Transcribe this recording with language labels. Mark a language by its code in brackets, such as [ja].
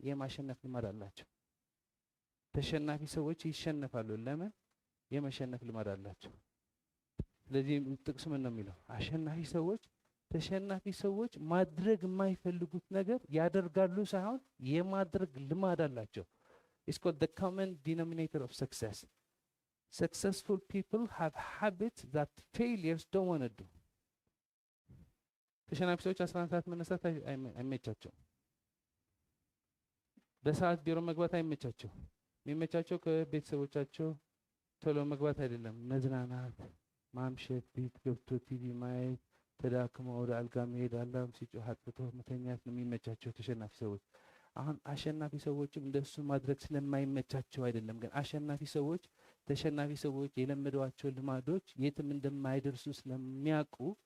[am] የማሸነፍ ልማድ አላቸው። ተሸናፊ ሰዎች ይሸነፋሉ። ለምን? የመሸነፍ ልማድ አላቸው። ስለዚህ ጥቅሱ ምን ነው የሚለው? አሸናፊ ሰዎች ተሸናፊ ሰዎች ማድረግ የማይፈልጉት ነገር ያደርጋሉ ሳይሆን የማድረግ ልማድ አላቸው። [en] It's called the common denominator of success. Successful people have habits that failures don't want to do. [am] ተሸናፊ ሰዎች 11 ሰዓት መነሳት አይመቻቸው። በሰዓት ቢሮ መግባት አይመቻቸው። የሚመቻቸው ከቤተሰቦቻቸው ቶሎ መግባት አይደለም፣ መዝናናት፣ ማምሸት፣ ቤት ገብቶ ቲቪ ማየት፣ ተዳክሞ ወደ አልጋ መሄድ፣ አላርም ሲጮህ አጥፍቶ መተኛት ነው የሚመቻቸው ተሸናፊ ሰዎች። አሁን አሸናፊ ሰዎችም እንደሱ ማድረግ ስለማይመቻቸው አይደለም፣ ግን አሸናፊ ሰዎች ተሸናፊ ሰዎች የለመዷቸው ልማዶች የትም እንደማይደርሱ ስለሚያውቁ